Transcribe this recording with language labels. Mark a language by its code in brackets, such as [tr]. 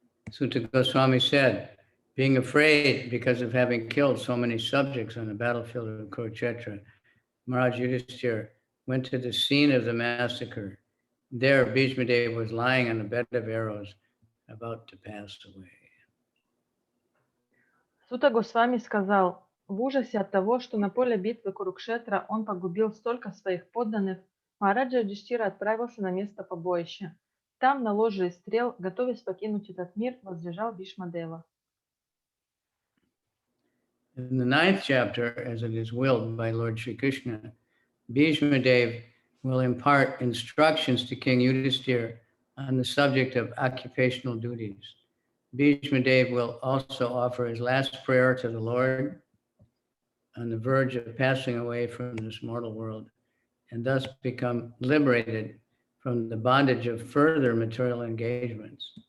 [en] Sutta Goswami said, being afraid because of having killed so many subjects on the battlefield of Kurukshetra, Maharaj Yudhishthira went to the scene of the massacre. There, Bhishmadeva was lying on a bed of arrows, about to pass away. [ru] Сутта Госвами сказал, в ужасе от того, что на поле битвы Курукшетра он погубил столько своих подданных, Махараджа Юдхиштира отправился на место побоища. Там, на ложе из стрел, готовясь покинуть этот мир, возлежал Бхишмадева. [en] In the 9th chapter, as it is willed by Lord Sri Krishna, Bhishmadeva will impart instructions to King Yudhisthira on the subject of occupational duties. Bhishmadeva will also offer his last prayer to the Lord on the verge of passing away from this mortal world, and thus become liberated from the bondage of further material engagements.